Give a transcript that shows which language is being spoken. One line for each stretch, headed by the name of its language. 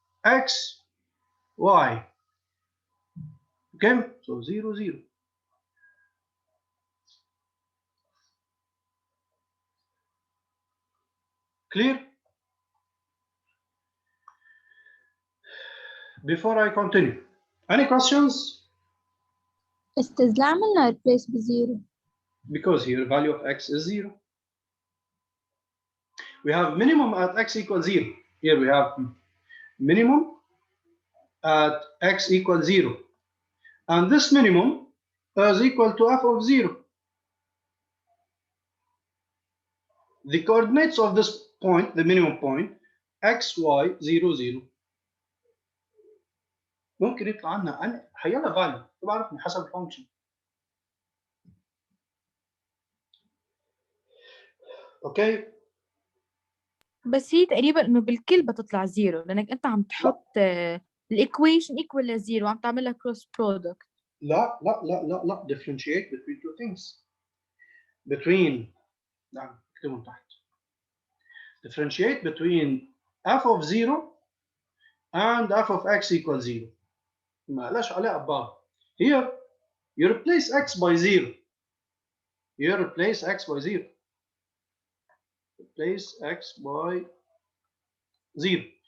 English: X, y. Okay, so 0, 0. Clear? Before I continue, any questions?
Arabic: استاذ لا عملنا replace ب0.
English: Because here value of x is 0. We have minimum at x equals 0. Here we have minimum at x equals 0. And this minimum is equal to f of 0. The coordinates of this point, the minimum point, x, y, 0, 0.
Arabic: ممكن يطلع لنا حيلا value، بعرفني حسب الفانكشن. اوكي. بس هي تقريبا انه بالكل بتطلع زيرو لانك انت عم تحط الايكويشن ايكوال لزيرو وعم تعملها كروس برودكت. لا لا لا لا لا
English: differentiate between two things. between
Arabic: نعم اكتبهم تحت.
English: differentiate between f of 0 and f of x equals 0.
Arabic: ما لهاش علاقة ببعض.
English: Here you replace x by 0. You replace x by 0. Replace x by 0.